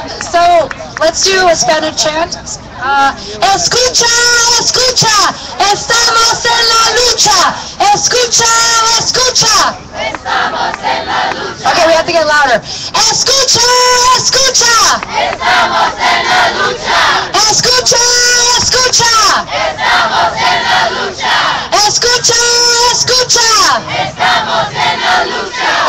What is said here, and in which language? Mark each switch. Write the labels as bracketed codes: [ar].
[en] So, let's do a Spanish chant. [es] Escucha, escucha, estamos en la lucha. Escucha, escucha. Estamos en la lucha. [en] Okay, we have to get louder. [es] Escucha, escucha. Estamos en la lucha. Escucha, escucha. Estamos en la lucha. Escucha, escucha. Estamos en la lucha.